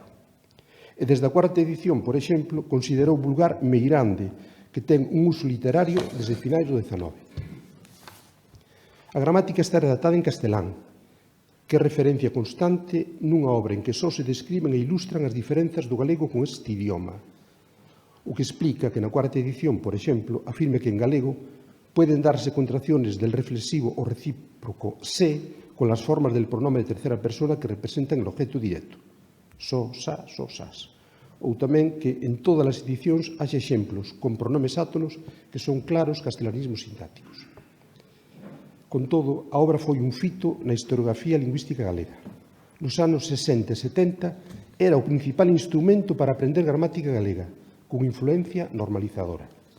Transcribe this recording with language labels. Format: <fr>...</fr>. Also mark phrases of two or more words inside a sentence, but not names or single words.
<gl>E desde a cuarta edición, por exemplo, considerou vulgar Meirande, que ten un uso literario desde finais do XIX. A gramática está redactada en castelán, que é referencia constante nunha obra en que só se describen e ilustran as diferenzas do galego con este idioma, o que explica que na cuarta edición, por exemplo,</gl> <es>afirme que en galego pueden darse contracciones del reflexivo o recíproco se con las formas del pronome de tercera persona que representan el objeto directo,</es> <gl>so, sa, so, sas. Ou tamén que en todas as edicións haxe exemplos con pronomes átonos que son claros castellanismos sintácticos. Con todo, a obra foi un fito na historiografía lingüística galega. Nos anos 60 e 70 era o principal instrumento para aprender gramática galega, con influencia normalizadora.</gl>